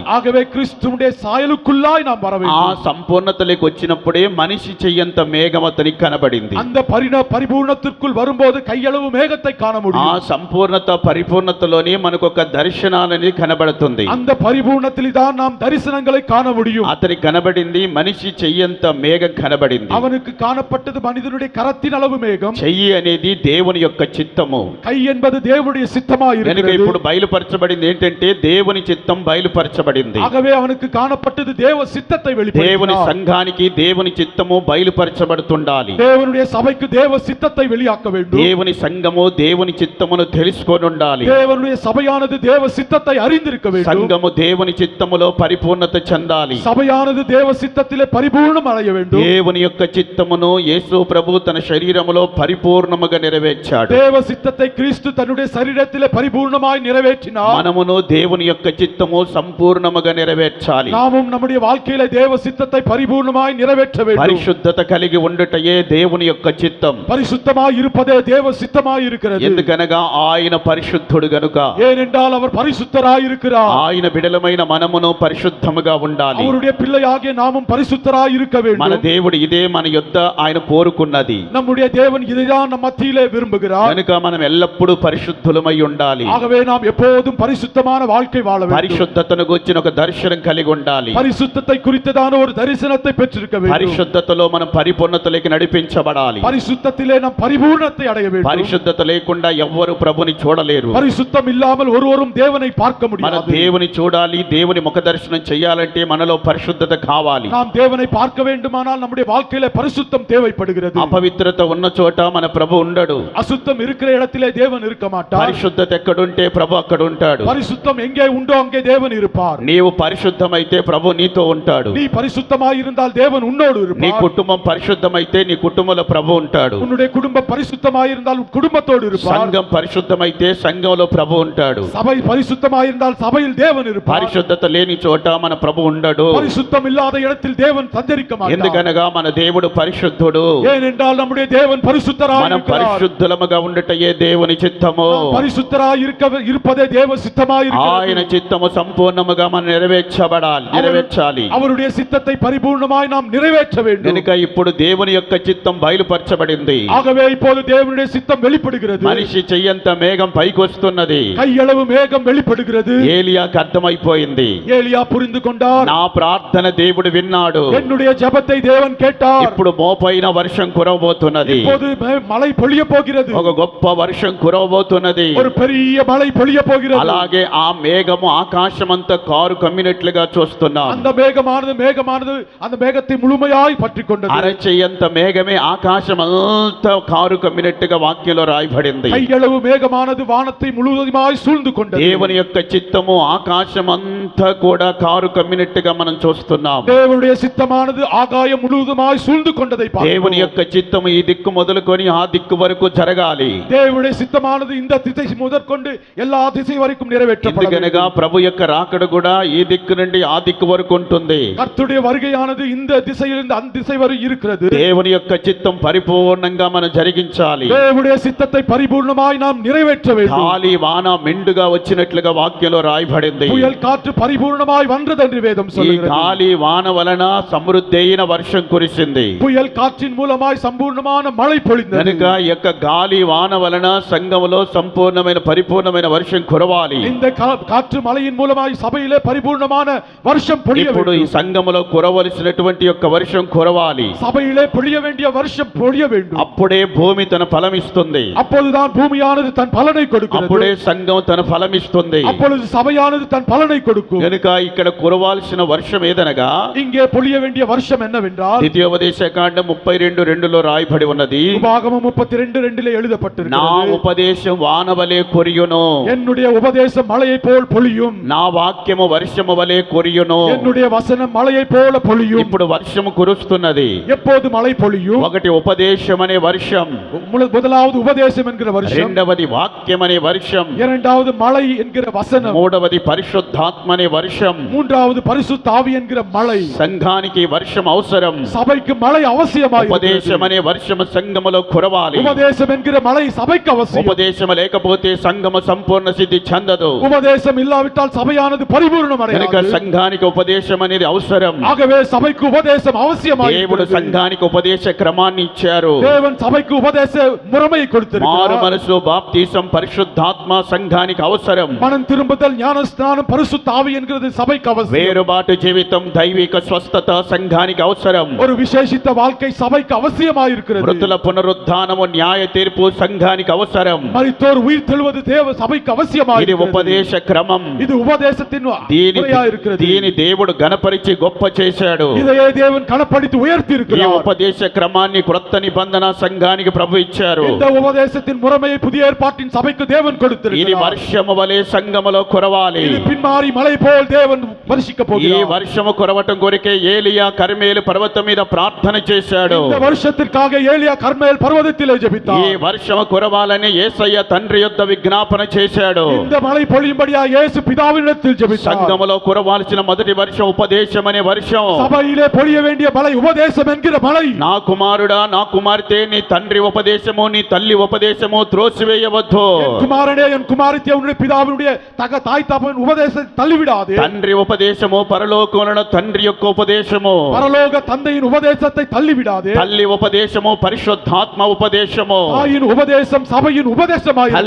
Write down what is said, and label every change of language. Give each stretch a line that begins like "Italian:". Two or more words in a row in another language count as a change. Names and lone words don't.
Tamil: ஆகவே கிறிஸ்துவுடைய சாயலுக்குள்ளாய் நாம் வர
Telugu: ఆ
Tamil: வேண்டும்.
Telugu: సంపూర్ణతలోకి వచ్చినప్పుడే మనిషి చెయ్యంత మేఘం అతనికి కనబడింది.
Tamil: அந்த பரிபூர்ணத்திற்குள் வரும்போது கையளவு மேகத்தை காண
Telugu: ఆ
Tamil: முடியும்.
Telugu: సంపూర్ణత పరిపూర్ణతలోనే మనకు ఒక దర్శనాలని కనబడుతుంది.
Tamil: அந்த பரிபூர்ணத்தில் தான் நாம் தரிசனங்களை காண முடியும்.
Telugu: అతనికి కనబడింది మనిషి చెయ్యంత మేఘం కనబడింది.
Tamil: அவனுக்கு காணப்பட்டது மனிதனுடைய கரத்தின் அளவு மேகம்.
Telugu: చెయ్యి అనేది దేవుని యొక్క చిత్తము.
Tamil: கை என்பது தேவனுடைய சித்தமாய்
Telugu: కనుక
Tamil: இருக்கிறது.
Telugu: ఇప్పుడు బయలుపరచబడింది ఏంటంటే దేవుని చిత్తం బయలుపరచబడింది.
Tamil: ஆகவே அவனுக்கு காணப்பட்டது தேவ சித்தத்தை
Telugu: దేవుని
Tamil: வெளிப்படுத்தினார்.
Telugu: సంఘానికి దేవుని చిత్తము బయలుపరచబడుతుండాలి.
Tamil: தேவனுடைய சபைக்கு தேவ சித்தத்தை வெளியாக்க வேண்டும்.
Telugu: దేవుని సంఘము దేవుని చిత్తమును తెలుసుకొని ఉండాలి.
Tamil: தேவனுடைய சபையானது தேவ சித்தத்தை அறிந்திருக்க வேண்டும்.
Telugu: సంఘము దేవుని చిత్తములో పరిపూర్ణత చెందాలి.
Tamil: சபையானது தேவ சித்தத்திலே பரிபூர்ணம் அடைய வேண்டும்.
Telugu: దేవుని యొక్క చిత్తమును యేసు ప్రభు తన శరీరములో పరిపూర్ణముగా నెరవేర్చాడు.
Tamil: தேவ சித்தத்தை கிறிஸ்து தன்னுடைய சரீரத்திலே பரிபூர்ணமாய் நிறைவேற்றினார்.
Telugu: మనమును దేవుని యొక్క చిత్తము సంపూర్ణముగా నెరవేర్చాలి.
Tamil: நாமும் நம்முடைய வாழ்க்கையிலே தேவ சித்தத்தை பரிபூர்ணமாய் நிறைவேற்ற வேண்டும்.
Telugu: పరిశుద్ధత కలిగి ఉండుటయే దేవుని యొక్క చిత్తం.
Tamil: பரிசுத்தமாய் இருப்பதே தேவ சித்தமாய் இருக்கிறது.
Telugu: ఎందుకనగా ఆయన పరిశుద్ధుడు గనుక.
Tamil: ஏனென்றால் அவர் பரிசுத்தராய் இருக்கிறார்.
Telugu: ఆయన బిడలమైన మనమును పరిశుద్ధముగా ఉండాలి.
Tamil: அவருடைய பிள்ளையாகிய நாமும் பரிசுத்தராய் இருக்க
Telugu: మన
Tamil: வேண்டும்.
Telugu: దేవుడు ఇదే మన యొద్ద ఆయన కోరుకున్నది.
Tamil: நம்முடைய தேவன் இதைதான் நம் மத்தியிலே விரும்புகிறார்.
Telugu: కనుక మనం ఎల్లప్పుడూ పరిశుద్ధులమై ఉండాలి.
Tamil: ஆகவே நாம் எப்போதும் பரிசுத்தமான வாழ்க்கை வாழ வேண்டும்.
Telugu: పరిశుద్ధతను గురించిన ఒక దర్శనం కలిగి ఉండాలి.
Tamil: பரிசுத்தத்தை குறித்ததான ஒரு தரிசனத்தை பெற்றிருக்க வேண்டும்.
Telugu: పరిశుద్ధతలో మనం పరిపూర్ణతలోకి నడిపించబడాలి.
Tamil: பரிசுத்தத்திலே நாம் பரிபூர்ணத்தை அடைய வேண்டும்.
Telugu: పరిశుద్ధత లేకుండా ఎవ్వరు ప్రభుని చూడలేరు.
Tamil: பரிசுத்தம் இல்லாமல் ஒருவரும் தேவனை பார்க்க
Telugu: మన
Tamil: முடியாது.
Telugu: దేవుని చూడాలి, దేవుని ముఖ దర్శనం చేయాలంటే మనలో పరిశుద్ధత కావాలి.
Tamil: நாம் தேவனை பார்க்க வேண்டுமானால் நம்முடைய வாழ்க்கையில பரிசுத்தம் தேவைப்படுகிறது.
Telugu: అపవిత్రత ఉన్న చోట మన ప్రభు ఉండడు.
Tamil: அசுத்தம் இருக்கிற இடத்திலே தேவன் இருக்க மாட்டார்.
Telugu: పరిశుద్ధత ఎక్కడుంటే ప్రభు అక్కడ ఉంటాడు.
Tamil: பரிசுத்தம் எங்கே உண்டோ அங்கே தேவன் இருப்பார்.
Telugu: నీవు పరిశుద్ధమైతే ప్రభు నీతో ఉంటాడు.
Tamil: நீ பரிசுத்தமாய் இருந்தால் தேவன் உன்னோடு
Telugu: నీ
Tamil: இருப்பார்.
Telugu: కుటుంబం పరిశుద్ధమైతే నీ కుటుంబంలో ప్రభు ఉంటాడు.
Tamil: உன்னுடைய குடும்பம் பரிசுத்தமாய் இருந்தால் உன் குடும்பத்தோடு இருப்பார்.
Telugu: సంఘం పరిశుద్ధమైతే సంఘంలో ప్రభు ఉంటాడు.
Tamil: சபை பரிசுத்தமாய் இருந்தால் சபையில் தேவன் இருப்பார்.
Telugu: పరిశుద్ధత లేని చోట మన ప్రభు ఉండడు.
Tamil: பரிசுத்தம் இல்லாத இடத்தில் தேவன் சஞ்சரிக்க மாட்டார்.
Telugu: ఎందుకనగా మన దేవుడు పరిశుద్ధుడు.
Tamil: ஏனென்றால் நம்முடைய தேவன் பரிசுத்தராய்
Telugu: మనం
Tamil: இருக்கிறார்.
Telugu: పరిశుద్ధులముగా ఉండుటయే దేవుని చిత్తము.
Tamil: நாம் பரிசுத்தராய் இருப்பதே தேவ சித்தமாய்
Telugu: ఆయన
Tamil: இருக்கிறது.
Telugu: చిత్తము సంపూర్ణముగా మనం నెరవేర్చాలి.
Tamil: அவருடைய சித்தத்தை பரிபூர்ணமாய் நாம் நிறைவேற்ற வேண்டும்.
Telugu: కనుక ఇప్పుడు దేవుని యొక్క చిత్తం బయలుపరచబడింది.
Tamil: ஆகவே இப்போது தேவனுடைய சித்தம் வெளிப்படுகிறது.
Telugu: మనిషి చెయ్యంత మేఘం పైకి వస్తున్నది.
Tamil: கையளவு மேகம் வெளிப்படுகிறது.
Telugu: ఏలియాకు అర్థమైపోయింది.
Tamil: ஏலியா புரிந்து கொண்டார்.
Telugu: నా ప్రార్థన దేవుడు విన్నాడు.
Tamil: என்னுடைய ஜெபத்தை தேவன் கேட்டார்.
Telugu: ఇప్పుడు మోపైన వర్షం కురవబోతున్నది.
Tamil: இப்போது மழை பொழிய போகிறது.
Telugu: ఒక గొప్ప వర్షం కురవబోతున్నది.
Tamil: ஒரு பெரிய மழை பொழிய போகிறது.
Telugu: అలాగే ఆ మేఘము ఆకాశమంతా కారు కమ్మినట్లుగా చూస్తున్నాం.
Tamil: அந்த மேகமானது அந்த மேகத்தை முழுமையாய் பற்றிக் கொண்டது.
Telugu: అరచెయ్యంత మేఘమే ఆకాశం అంతా కారు కమ్మినట్టుగా వాక్యంలో రాయబడింది.
Tamil: கையளவு மேகமானது வானத்தை முழுவதுமாய் சூழ்ந்து கொண்டது.
Telugu: దేవుని యొక్క చిత్తము ఆకాశం అంతా కూడా కారు కమ్మినట్టుగా మనం చూస్తున్నాం.
Tamil: தேவனுடைய சித்தமானது ஆகாயம் முழுவதுமாய் சூழ்ந்து கொண்டதை பார்க்கிறோம்.
Telugu: దేవుని యొక్క చిత్తము ఈ దిక్కు మొదలుకొని ఆ దిక్కు వరకు జరగాలి.
Tamil: தேவனுடைய சித்தமானது இந்த திசை முதற்கொண்டு எல்லா திசை வரைக்கும் நிறைவேற்றப்பட
Telugu: ఎందుకనగా
Tamil: வேண்டும்.
Telugu: ప్రభు యొక్క రాకడ కూడా ఈ దిక్కు నుండి ఆ దిక్కు వరకు ఉంటుంది.
Tamil: கர்த்தருடைய வருகையானது இந்த திசையிலிருந்து அந்த திசை வரை இருக்கிறது.
Telugu: దేవుని యొక్క చిత్తం పరిపూర్ణంగా మనం జరిగించాలి.
Tamil: தேவனுடைய சித்தத்தை பரிபூர்ணமாய் நாம் நிறைவேற்ற வேண்டும்.
Telugu: గాలి వాన మెండుగా వచ్చినట్లుగా వాక్యంలో రాయబడింది.
Tamil: புயல் காற்று பரிபூர்ணமாய் வந்தது என்று வேதம்
Telugu: ఈ
Tamil: சொல்கிறது.
Telugu: గాలి వాన వలన సమృద్ధి అయిన వర్షం కురిసింది.
Tamil: புயல் காற்றின் மூலமாய் சம்பூர்ணமான மழை பொழிந்தது.
Telugu: కనుక ఈ యొక్క గాలి వాన వలన సంఘములో సంపూర్ణమైన పరిపూర్ణమైన వర్షం కురవాలి.
Tamil: இந்த காற்று மழையின் மூலமாய் சபையிலே பரிபூர்ணமான வருஷம் பொழிய
Telugu: ఇప్పుడు ఈ
Tamil: வேண்டும்.
Telugu: సంఘములో కురవలసినటువంటి యొక్క వర్షం కురవాలి.
Tamil: சபையிலே சபையிலே பொழிய வேண்டிய வருஷம் பொழிய வேண்டும்.
Telugu: అప్పుడే భూమి తన ఫలం ఇస్తుంది.
Tamil: அப்பொழுதுதான் பூமியானது தன் பலனை கொடுக்கிறது.
Telugu: అప్పుడే సంఘం తన ఫలం ఇస్తుంది.
Tamil: அப்பொழுது சபையானது தன் பலனை கொடுக்கும்.
Telugu: కనుక ఇక్కడ కురవాల్సిన వర్షం ఏదనగా
Tamil: இங்கே பொழிய வேண்டிய வருஷம் என்னவென்றால்
Telugu: ద్వితీయోపదేశకాండం 32:2లో రాయబడి ఉన్నది.
Tamil: உபாகமம் 32:2 எழுதப்பட்டிருக்கிறது.
Telugu: నా ఉపదేశం వానవలే కొరియును,
Tamil: என்னுடைய உபதேசம் மழையை போல் பொழியும்.
Telugu: నా వాక్యము వర్షము వలె కొరియును.
Tamil: என்னுடைய வசனம் மழையை போல பொழியும்.
Telugu: ఇప్పుడు వర్షము కురుస్తున్నది.
Tamil: எப்போது மழை பொழியும்?
Telugu: ఒకటి ఉపదేశం అనే వర్షం,
Tamil: முதலாவது உபதேசம் என்கிற வருஷம்,
Telugu: రెండవది వాక్యం అనే వర్షం,
Tamil: இரண்டாவது மழை என்கிற வசனம்,
Telugu: మూడవది పరిశుద్ధాత్మ అనే వర్షం,
Tamil: மூன்றாவது பரிசுத்த ஆவி என்கிற மழை.
Telugu: సంఘానికి వర్షం అవసరం.
Tamil: சபைக்கு மழை அவசியமாய்
Telugu: ఉపదేశం అనే వర్షము సంఘములో కురవాలి.
Tamil: உபதேசம் என்கிற மழை சபைக்கு அவசியம்.
Telugu: ఉపదేశం లేకపోతే సంఘము సంపూర్ణ సిద్ధి చెందదు.
Tamil: உபதேசம் இல்லாவிட்டால் சபையானது பரிபூர்ணம்
Telugu: కనుక
Tamil: அடையாது.
Telugu: సంఘానికి ఉపదేశం అనేది అవసరం.
Tamil: ஆகவே சபைக்கு உபதேசம் அவசியமாய்
Telugu: దేవుడు
Tamil: இருக்கிறது.
Telugu: సంఘానికి ఉపదేశ క్రమాన్ని ఇచ్చారు.
Tamil: தேவன் சபைக்கு உபதேச முறைமையை
Telugu: మారు
Tamil: கொடுத்திருக்கிறார்.
Telugu: మనసు, బాప్తిసం, పరిశుద్ధాత్మ సంఘానికి అవసరం.
Tamil: மனம் திரும்புதல், ஞானஸ்நானம், பரிசுத்த ஆவி என்கிறது சபைக்கு அவசியம்.
Telugu: వేరుబాటు జీవితం, దైవిక స్వస్థత సంఘానికి అవసరం.
Tamil: ஒரு விசேஷித்த வாழ்க்கை சபைக்கு அவசியமாய் இருக்கிறது.
Telugu: మృతుల పునరుద్ధానము, న్యాయ తీర్పు సంఘానికి అవసరం.
Tamil: மரித்தோர் உயிர் தெழுவது தேவ சபைக்கு அவசியமாய்
Telugu: ఇది
Tamil: இருக்கிறது.
Telugu: ఉపదేశ క్రమం.
Tamil: இது உபதேசத்தின்
Telugu: దీని
Tamil: முறையாய் இருக்கிறது.
Telugu: దీని దేవుడు గణపరిచి గొప్ప చేశాడు.
Tamil: இதையே தேவன் கனப்படுத்தி உயர்த்தி
Telugu: ఈ
Tamil: இருக்கிறார்.
Telugu: ఉపదేశ క్రమాన్ని క్రొత్త నిబంధన సంఘానికి ప్రభు ఇచ్చారు.
Tamil: இந்த உபதேசத்தின் முறைமையை புதிய ஏற்பாட்டின் சபைக்கு தேவன்
Telugu: ఇది
Tamil: கொடுத்திருக்கிறார்.
Telugu: వర్షము వలె సంఘములో కురవాలి.
Tamil: இது பின்மாறி மழை போல் தேவன் வருஷிக்க
Telugu: ఈ
Tamil: போகிறார்.
Telugu: వర్షము కురవటం కొరకే ఏలియా కర్మేలు పర్వతం మీద ప్రార్థన చేశాడు.
Tamil: இந்த வருஷத்திற்காக ஏலியா கர்மேல் பர்வதத்திலே
Telugu: ఈ
Tamil: ஜெபித்தார்.
Telugu: వర్షము కురవాలని యేసయ్య తండ్రి యొద్ద విజ్ఞాపన చేశాడు.
Tamil: இந்த மழை பொழியும்படியா இயேசு பிதாவினிடத்தில் ஜெபித்தார்.
Telugu: సంఘములో కురవాల్సిన మొదటి వర్షం ఉపదేశం అనే వర్షం.
Tamil: சபையிலே பொழிய வேண்டிய மழை உபதேசம் என்கிற மழை.
Telugu: నా కుమారుడా, నా కుమార్తె, నీ తండ్రి ఉపదేశము, నీ తల్లి ఉపదేశము త్రోసివేయవద్దు.
Tamil: என் குமாரனே, என் குமாரத்தியே, உன்னுடைய பிதாவினுடைய தாய் தகப்பன் உபதேசத்தை தள்ளிவிடாதே.
Telugu: తండ్రి ఉపదేశము, పరలోకమున తండ్రి యొక్క ఉపదేశము,
Tamil: பரலோக தந்தையின் உபதேசத்தை தள்ளிவிடாதே.
Telugu: తల్లి ఉపదేశము, పరిశుద్ధాత్మ ఉపదేశము.
Tamil: தாயின் உபதேசம் சபையின் உபதேசமாய்
Telugu: తల్లి